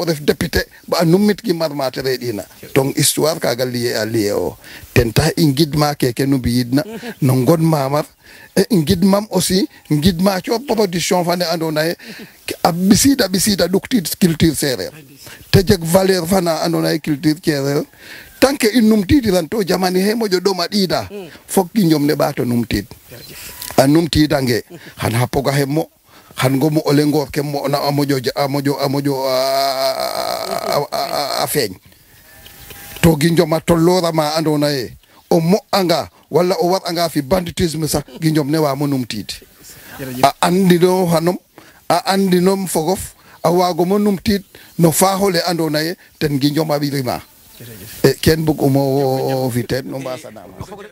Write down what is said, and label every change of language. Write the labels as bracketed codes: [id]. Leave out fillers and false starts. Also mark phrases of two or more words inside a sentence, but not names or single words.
[srr] ref député bo a numit gimmar ma te reɗ'ina [fr] donc histoire [srr] kaga lié o ten tax i ngidma keke nu mbi'idna no ngon mamar e ngidmam aussi ngidma Thior production fa ne andona ye a ɓisida ɗuktid culture sereer te jeg valeur fana andona ye culture sereer [fr] tant que [srr] in numtidiran to jamani he moƴo ɗoma ɗiida fok gi njom ne ɓaato numtid a numtidange xan xa poga xe mo xan ngomu o lengoor ke mo na a moƴo a feeñ to Guindiom a tollorama andona ye o mo'anga walla o waɗanga fi banditisme sax Guindiom ne wamo numtiid a andino hanom a andinom fogof a waagomo numtiid no faaxole andona ye ten Guindiom a ɓirima e ken bug umo fi teen no mbasanam